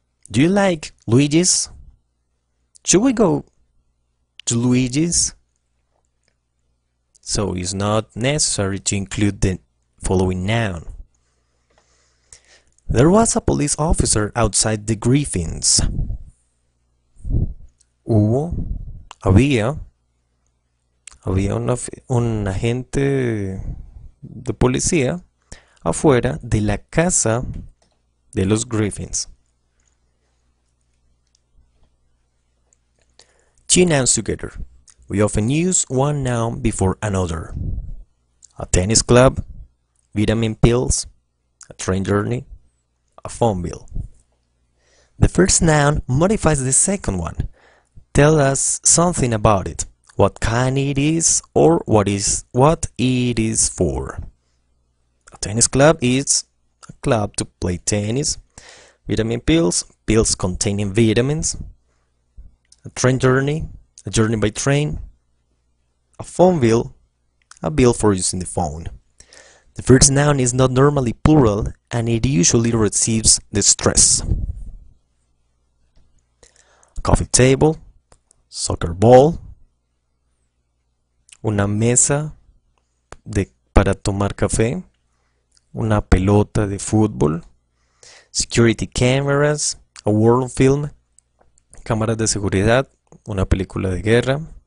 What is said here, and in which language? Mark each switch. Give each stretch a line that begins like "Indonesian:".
English: Do you like Luigi's? Should we go to Luigi's? So it's not necessary to include the following noun. There was a police officer outside the Griffins.
Spanish: Había un agente de policía afuera de la casa de los Griffins.
English: Two nouns together. We often use one noun before another. a tennis club, vitamin pills, a train journey, a phone bill. The first noun modifies the second one. Tell us something about it. What kind it is or what it is for. A tennis club is a club to play tennis. Vitamin pills, pills containing vitamins. A train journey, a journey by train. A phone bill, a bill for using the phone. The first noun is not normally plural and it usually receives the stress. A coffee table, soccer ball,
Spanish: una mesa para tomar café, una pelota de fútbol,
English: security cameras, a war film,
Spanish: cámaras de seguridad, una película de guerra,